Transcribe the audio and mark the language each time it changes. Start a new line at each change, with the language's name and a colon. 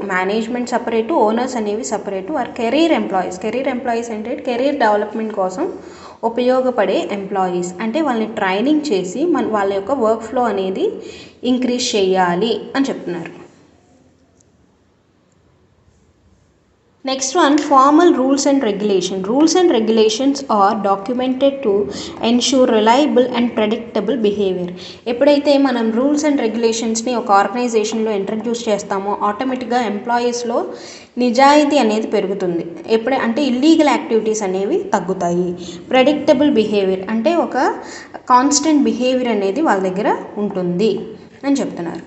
Telugu: Management separate, owners అనేవి separate, are career employees. Career employees అంటే career development కోసం ఉపయోగపడే ఎంప్లాయీస్. అంటే వాళ్ళని ట్రైనింగ్ చేసి వాళ్ళ యొక్క వర్క్ ఫ్లో అనేది ఇంక్రీజ్ చేయాలి అని చెప్తున్నారు.
English: Next one, formal rules and regulation. Rules and regulations are documented to ensure reliable and predictable behavior.
Telugu: ఎప్పుడైతే మనం రూల్స్ అండ్ రెగ్యులేషన్స్ని ఒక ఆర్గనైజేషన్లో ఇంట్రడ్యూస్ చేస్తామో ఆటోమేటిక్గా ఎంప్లాయీస్లో నిజాయితీ అనేది పెరుగుతుంది. అంటే ఇల్లీగల్ యాక్టివిటీస్ అనేవి తగ్గుతాయి. ప్రెడిక్టబుల్ బిహేవియర్ అంటే ఒక కాన్స్టెంట్ బిహేవియర్ అనేది వాళ్ళ దగ్గర ఉంటుంది అని చెప్తున్నారు.